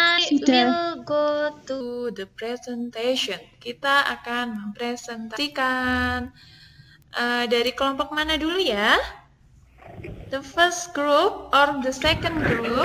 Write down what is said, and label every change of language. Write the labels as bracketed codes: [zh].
[en] We'll go to the presentation. [id] Kita akan mempresentasikan dari kelompok mana dulu ya? [en] The first group or the second group?